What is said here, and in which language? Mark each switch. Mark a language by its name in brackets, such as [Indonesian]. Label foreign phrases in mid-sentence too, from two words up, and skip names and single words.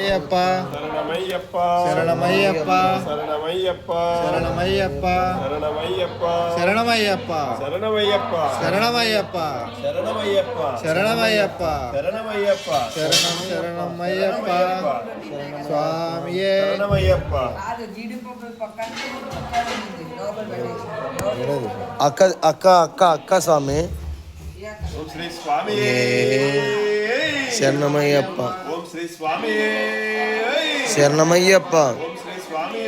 [Tamil] சரணமையப்பா சரணமையப்பா சரணமையப்பா சரணமையப்பா சரணமையப்பா சரணமையப்பா சரணமையப்பா சரணமையப்பா சரணமையப்பா சரணமையப்பா சரணம் சரணமையப்பா சுவாமியே சரணமையப்பா [Telugu] అక్క అక్క అక్క అక్క స్వామి ఓం శ్రీ స్వామి శరణమయ్యప్ప ఓం శ్రీ స్వామి శరణమయ్యప్ప ఓం శ్రీ స్వామి